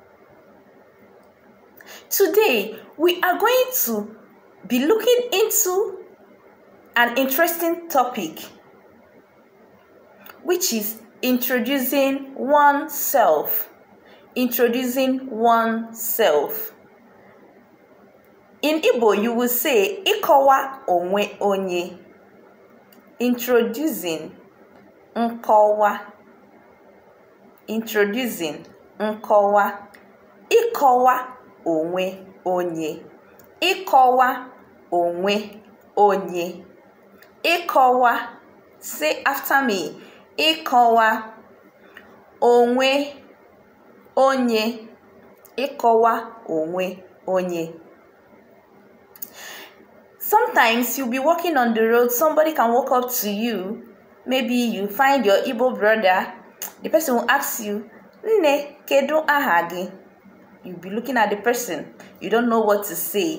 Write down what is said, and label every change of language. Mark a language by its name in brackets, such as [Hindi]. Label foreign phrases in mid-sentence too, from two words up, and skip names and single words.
[English] Today, we are going to be looking into an interesting topic, which is introducing oneself. Introducing oneself. In Igbo, you will say [Igbo] ịkọwa onwe onye. [English] Introducing nkọwa. Introducing nkọwa. [Igbo] Ịkọwa onwe onye. Ịkọwa onwe onye. Ịkọwa. [English] Say after me. [Igbo] Ịkọwa onwe onye. Ịkọwa onwe onye. [English] Sometimes you'll be walking on the road, somebody can walk up to you. Maybe you find your Igbo brother. The person will ask you, [Igbo] Nne, kedu aha gi? [English] You'll be looking at the person. You don't know what to say.